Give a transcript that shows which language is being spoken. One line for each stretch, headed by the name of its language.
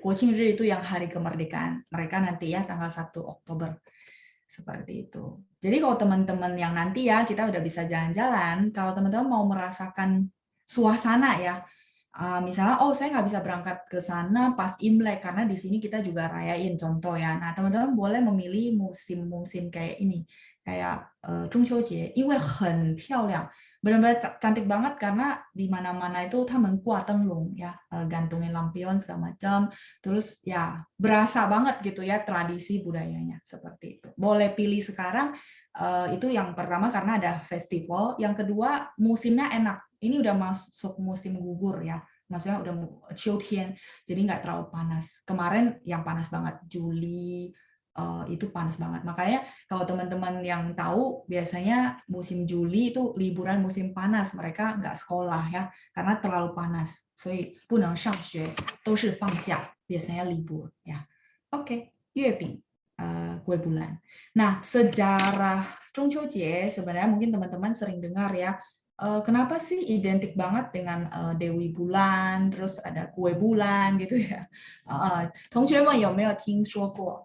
Indonesian: 国庆日 itu yang hari kemerdekaan. Mereka nanti ya tanggal 1 Oktober. Seperti itu. Jadi kalau teman-teman yang nanti ya, kita udah bisa jalan-jalan. Kalau teman-teman mau merasakan suasana ya, misalnya, oh saya nggak bisa berangkat ke sana pas Imlek, karena di sini kita juga rayain contoh ya. Nah, teman-teman boleh memilih musim-musim kayak ini.
Chinese: Kayak 中秋节, 因为很漂亮.
Indonesian: Benar-benar cantik banget karena di mana-mana itu
Chinese: 他们挂灯笼
Indonesian: ya, gantungin lampion segala macam. Terus ya berasa banget gitu ya tradisi budayanya seperti itu. Boleh pilih sekarang, itu yang pertama karena ada festival. Yang kedua musimnya enak. Ini udah masuk musim gugur ya. Maksudnya udah 秋天, jadi nggak terlalu panas. Kemarin yang panas banget Juli, itu panas banget. Makanya kalau teman-teman yang tahu, biasanya musim Juli itu liburan musim panas. Mereka nggak sekolah ya, karena terlalu panas.
Chinese: 所以不能上学，都是放假,
Indonesian: biasanya libur ya. Oke, 月饼, kue bulan. Nah, sejarah 中秋节 sebenarnya mungkin teman-teman sering dengar ya. Kenapa sih identik banget dengan Dewi Bulan, terus ada kue bulan gitu ya.
Chinese: 同学们有没有听说过?